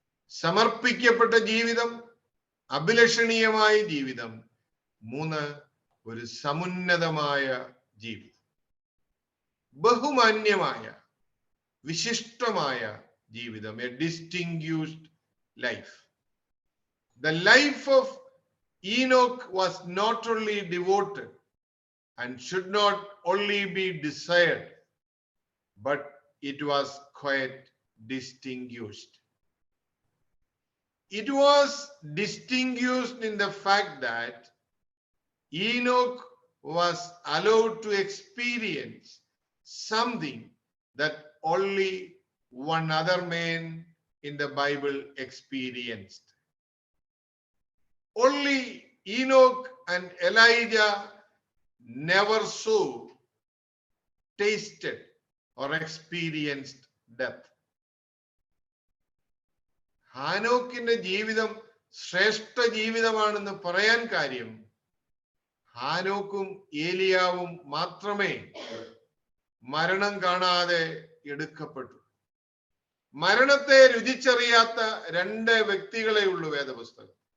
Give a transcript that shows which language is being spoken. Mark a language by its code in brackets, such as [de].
[ml] സമർപ്പിക്കപ്പെട്ട ജീവിതം, അഭിലഷണീയമായ ജീവിതം. മൂന്ന്, ഒരു സമുന്നതമായ ജീവിതം, ബഹുമാന്യമായ വിശിഷ്ടമായ ജീവിതം. [en] A distinguished life. The life of Enoch was not only devoted and should not only be desired, but it was quite distinguished. It was distinguished in the fact that Enoch was allowed to experience something that only one other man in the Bible experienced. Only Enoch and Elijah never saw, tasted, or experienced death. [ml] ഹാനോക്കിന്റെ ജീവിതം ശ്രേഷ്ഠ ജീവിതമാണെന്ന് പറയാൻ കാര്യം, ഹാനോക്കും ഏലിയാവും മാത്രമേ മരണം കാണാതെ എടുക്കപ്പെട്ടു. മരണത്തെ രുചിച്ചറിയാത്ത രണ്ട് വ്യക്തികളെ ഉള്ളൂ വേദപുസ്തകം.